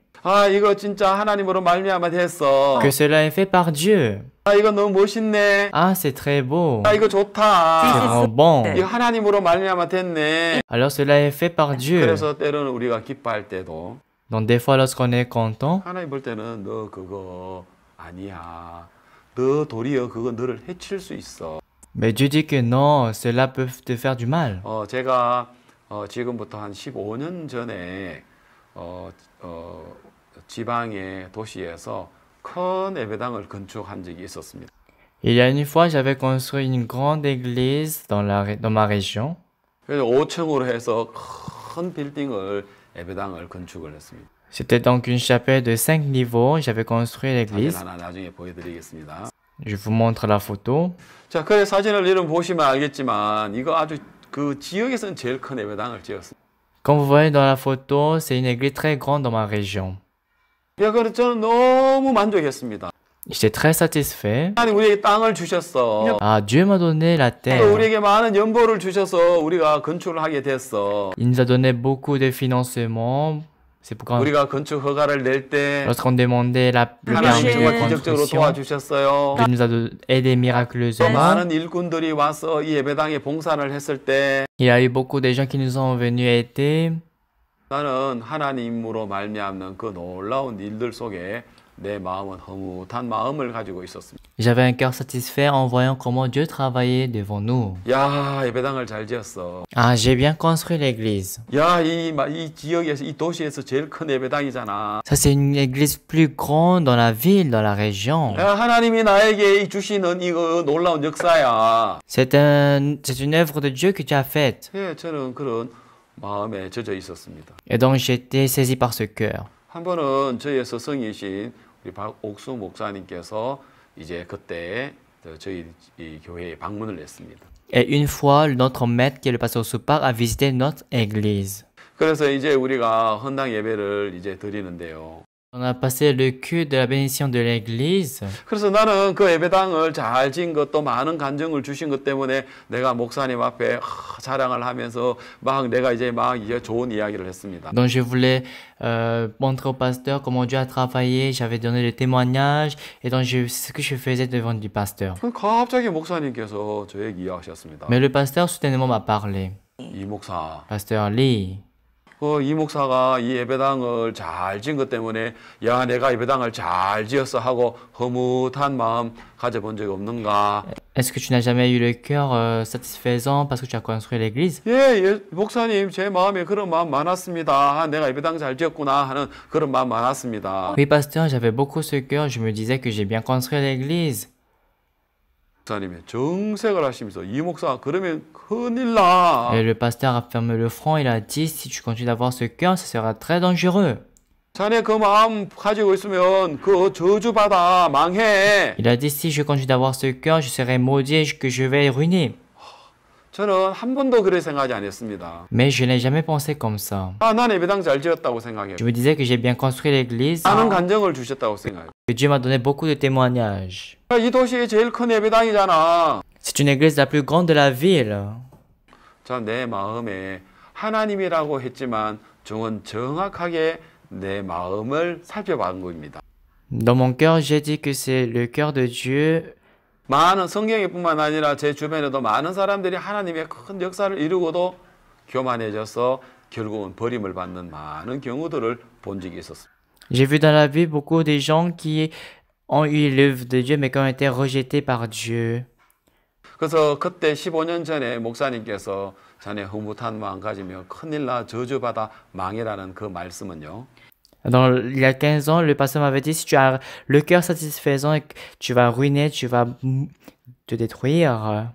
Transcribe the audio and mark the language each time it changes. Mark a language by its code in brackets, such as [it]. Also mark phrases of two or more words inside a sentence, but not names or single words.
[ko] 아, 이거 진짜 하나님으로 말미암아 됐어. [fr] que cela est fait par Dieu. [ko] 아, 이거 너무 멋있네. [fr] Ah, c'est très beau. [ko] 아, 이거 [fr] C'est [ko] 좋다. [fr] vraiment bon. [ko] 이거 하나님으로 말미암아 됐네. [fr] Alors, cela est fait par Dieu. [ko] 그래서 때로는 우리가 기뻐할 때도 [fr] Donc, des fois, lorsqu'on est content, [ko] 하나님 볼 때는 너 그거 아니야. 너 도리어 그거 너를 해칠 수 있어. [fr] mais Dieu dit que non, cela peut te faire du mal. [ko] 제가 지금부터 한 15년 전에 지방의 도시에서 큰 예배당을 건축한 적이 있었습니다. [fr] Il y a une fois, j'avais construit une grande église dans ma région. [ko] 그래서 5층으로 해서 큰 빌딩을 예배당을 건축을 했습니다. [fr] C'était donc une chapelle de 5 niveaux. J'avais construit [ko] 사진 [fr] l'église. [ko] 하나 나중에 보여드리겠습니다. [fr] Je vous montre la photo. [ko] 자, 그래 사진을 이름 보시면 알겠지만 이거 아주 그 지역에서는 제일 큰 예배당을 지었습니다. [fr] Comme vous voyez dans la photo, c'est une église très grande dans ma région. [ko] 야, 그래서 저는 너무 만족했습니다. [fr] J'étais très satisfait. [ko] 하나님 우리에게 땅을 주셨어. [fr] Ah, Dieu m'a donné la [ko] 또 [fr] terre. [ko] 우리에게 많은 연보를 주셔서 우리가 건축을 하게 됐어. [fr] Il nous a donné beaucoup de financement. C'est pourquoi [ko] 우리가 건축 허가를 낼 때 [fr] lorsqu'on demandait le [ko] 하나님 [fr] permis [ko] 정말 [fr] de [ko] 기적적으로 [fr] construction, [ko] 도와주셨어요. [fr] Dieu nous a aidé miraculeusement. [ko] 많은 일꾼들이 와서 이 예배당에 봉사를 했을 때 [fr] Il y a eu beaucoup de gens qui nous ont venus aider. [ko] 나는 하나님으로 말미암는 그 놀라운 일들 속에 내 마음은 흐뭇한 마음을 가지고 있었습니다. [fr] J'avais un cœur satisfait en voyant comment Dieu travaillait devant nous. [ko] 야, 예배당을 잘 지었어. [fr] Ah, j'ai bien construit l'église. [ko] 야, 이 지역에서 이 도시에서 제일 큰 예배당이잖아. [fr] Ça, c'est une église plus grande dans la ville, dans la région. [ko] 야, 하나님이 나에게 주시는 이거 놀라운 역사야. [fr] C'est une œuvre de Dieu que tu as faite. [ko] 예, 저는 그런 마음에 젖어 있었습니다. [fr] Et donc, j'étais saisi par ce cœur. [ko] 한 번은 저희의 스승이신 우리 박옥수 목사님께서 이제 그때 저희 이 교회에 방문을 했습니다. [fr] Et une fois, notre maître, qui est le pasteur Soupar, a visité notre église. [ko] 그래서 이제 우리가 헌당 예배를 이제 드리는데요. [fr] On a passé le culte de la bénédiction de l'église. [ko] 그래서 나는 그 예배당을 잘 지은 것도 많은 간증을 주신 것 때문에 내가 목사님 앞에 자랑을 하면서 막 내가 이제 좋은 이야기를 했습니다. [fr] Donc, je voulais montrer au pasteur comment Dieu a travaillé. J'avais donné des témoignages. Et donc, c'est ce que je faisais devant du pasteur. [ko] 갑자기 목사님께서 저에게 이야기하셨습니다. [fr] Mais le pasteur, soudainement, m'a parlé. [ko] 이 목사, [fr] Pasteur Lee, [ko] 이 목사가 이 예배당을 잘 지은 것 때문에 야 내가 예배당을 잘 지었어 하고 허무한 마음 가져본 적이 없는가? [fr] Est-ce que tu n'as jamais eu le cœur satisfaisant parce que tu as construit l'église? [ko] 예, 목사님 제 마음에 그런 마음 많았습니다. 내가 예배당 잘 지었구나 하는 그런 마음 많았습니다. [fr] Oui, pasteur, j'avais beaucoup ce cœur. Je me disais que j'ai bien construit l'église. [ko] 목사님이 정색을 하시면서 이 목사 그러면 큰일 나. [fr] Et le pasteur a fermé le front. Il a dit, si tu continues d'avoir ce cœur, ça sera très dangereux. [ko] 자네 그 마음 가지고 있으면 그 저주받아 망해. [fr] Il a dit, si je continue d'avoir ce cœur, je serai maudit et que je vais ruiner. [ko] 저는 한 번도 그렇게 생각하지 않았습니다. [fr] Mais je n'ai jamais pensé comme ça. [ko] 난 예배당 잘 지었다고 생각해요. [fr] Je me disais que j'ai bien construit l'église, [ko] 많은 간증을 주셨다고 생각해요. [fr] que Dieu m'a donné beaucoup de témoignages. [ko] 이 도시의 제일 큰 예배당이잖아. [fr] C'est une église la plus grande de la ville. [ko] 자, 내 마음에 하나님이라고 했지만 저는 정확하게 내 마음을 살펴본 겁니다. [fr] Dans mon cœur, j'ai dit que c'est le cœur de Dieu. [ko] 많은 성경에뿐만 아니라 제 주변에도 많은 사람들이 하나님의 큰 역사를 이루고도 교만해져서 결국은 버림을 받는 많은 경우들을 본 적이 있었습니다. [fr] J'ai vu dans la vie beaucoup de gens qui ont eu l'œuvre de Dieu mais qui ont été rejetés par Dieu. [ko] 그래서 그때 15년 전에 목사님께서 자네 흐뭇한 마음 가지며 큰일 나 저주받아 망해라는 그 말씀은요. [fr] Il y a 15 ans, le pasteur m'avait dit, si tu as le cœur satisfaisant et que tu vas ruiner, tu vas te détruire.